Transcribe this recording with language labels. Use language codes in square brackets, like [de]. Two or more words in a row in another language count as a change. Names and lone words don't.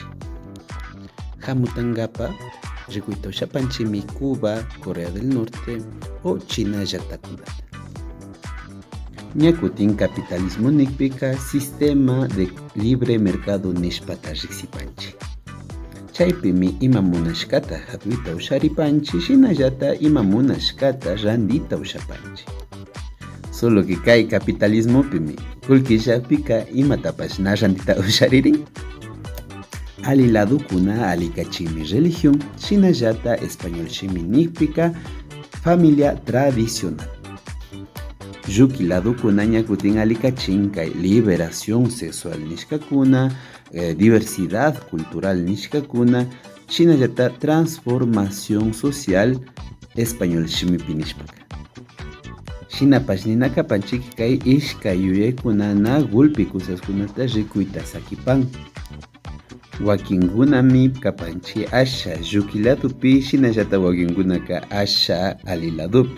[qu] Hamutankapa rikuyta ushapanchikmi Cuba, Corea del Norte o China llaktakunata. Ñakutin capitalismo nikpika [es] sistema de libre mercado [qu] nishpata riksipanchik. Chaypimi ima munashkata hatuyta usharipanchik shinallata ima munashkata randita ushapanchik. [es] Solo que [qu] kay capitalismopimi kullkillapika imatapash na randita usharirin. Ali ladokuna alikachimi religión, shinallata español shimi nikpika [es] familia tradicional. [qu] Lluki ladokuna ñakutin alikachin kay [es] liberación sexual [qu] nishkakuna, [es] diversidad cultural [qu] nishkakuna, shinallata [es] transformación social [qu] español shimipi nishpaka. Shinapash ninakapanchik kay ishkay yuyaykunana gulpi kusaskunata rikuyta sakipan. Wakinkunami kapanchik asha lluki ladopi shinallata wakinkunaka asha ali ladopi.